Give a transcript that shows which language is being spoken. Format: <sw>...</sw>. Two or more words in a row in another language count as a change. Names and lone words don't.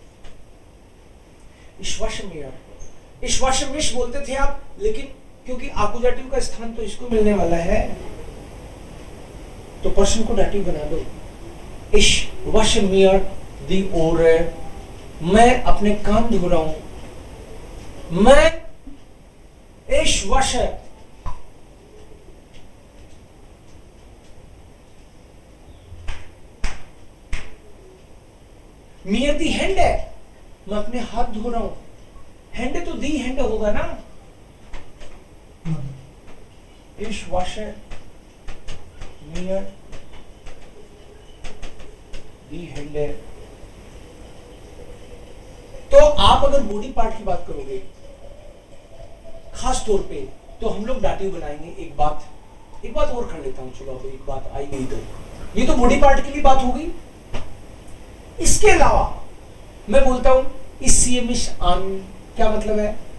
<hi>ईश्वाशमिश बोलते थे आप, लेकिन क्योंकि अकुजेटिव का स्थान तो इसको मिलने वाला है, तो पर्सन को डाटिव बना दो।</hi> <de>ich wasche mir die Ohr,</de> <hi>मैं अपने कान धो रहा हूं, मैं</hi> <de>Ich wasche mir die Hände,</de> <hi>मैं अपने हाथ धो रहा हूं, Hände तो</hi> <de>die Hände</de> <hi>होगा ना,</hi> <de>Ich wasche mir die Hände।</de> <hi>तो आप अगर</hi> <en>body part</en> <hi>की बात करोगे खास तौर पे, तो हम लोग डाटिव बनाएंगे। एक बात और कर लेता हूं, चलो अब एक बात आई गई, तो ये तो</hi> <en>body part</en> <hi>की भी बात हो गई। इसके अलावा मैं बोलता हूं</hi> <de>ich zieh mich an,</de> <hi>क्या मतलब है?</hi>